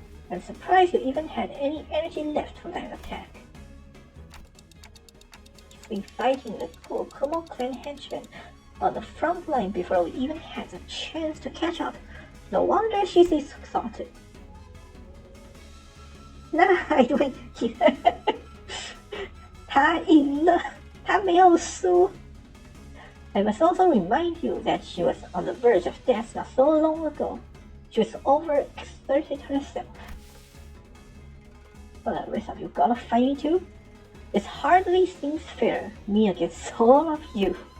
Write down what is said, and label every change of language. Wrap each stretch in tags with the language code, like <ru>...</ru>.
<en>I'm surprised you even had any energy left for that attack. She's been fighting the Kurokumo clan henchmen on the front line before we even had a chance to catch up. No wonder she's exhausted.</en> <zh>那还对，他赢了，他没有输。</zh> <en>I must also remind you that she was on the verge of death not so long ago. She was overexerted herself. Well, the rest of you gotta fight me too? This hardly seems fair, me against all of you.</en>